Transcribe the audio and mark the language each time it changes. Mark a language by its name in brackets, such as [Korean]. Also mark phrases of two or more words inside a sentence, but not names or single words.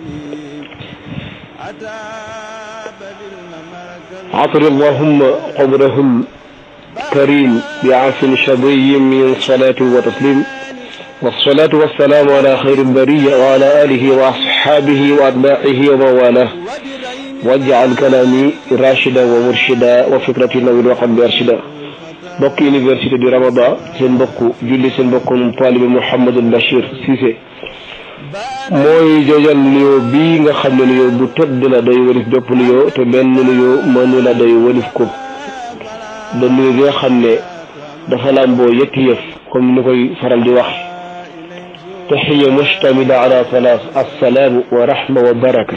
[Arabic] عطر اللهم قبره الكريم بعفو شظي من صلاة وتسليم، والصلاة والسلام على خير البرية وعلى آله وأصحابه وأتباعه وموالاه، واجعل كلامي راشدا ومرشدا وفكرتي نوير وقلب أرشدا. [Wolof] bokk université du Ramadan seen mbokku julli seen mbokkum taalibe Mouhamadou Bachir Cissé mooy jojal nuyoo bii nga xam ne nuyoo bu tëdd la day walif bépp nuyoo te benn nuyoo mënu la day walif ko. da nuyoo bi nga xam ne dafa làmboo yetti yëf comme ni koy faral di wax: [Arabic] تحية مشتملة على ثلاث السلام والرحمة والبركة.